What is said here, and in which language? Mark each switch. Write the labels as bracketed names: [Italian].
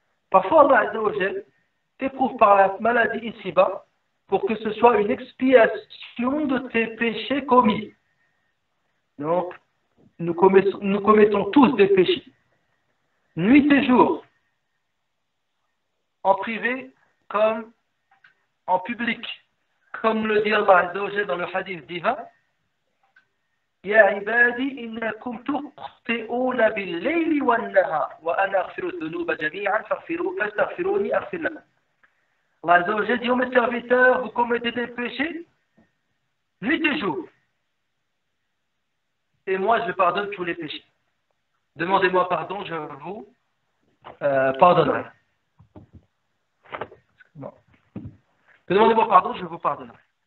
[French] Parfois Allah Azza wa Jal t'éprouve par la maladie ici-bas pour que ce soit une expiation de tes péchés commis. Donc nous commettons tous des péchés, nuit et jour, en privé comme en public, comme le dit Allah Azza wa Jal dans le hadith divin. [Arabic] يا عبادي إنكم تخطئون بالليل والنهار وأنا أغفر الذنوب جميعا فاستغفروني أغفر لكم. [French] Allah Azza wa Jal dit, ô mes serviteurs, vous commettez des péchés nuit et jour. Et moi, je pardonne tous les péchés. Demandez-moi pardon, je vous pardonnerai. Non. Demandez-moi pardon, je vous pardonnerai.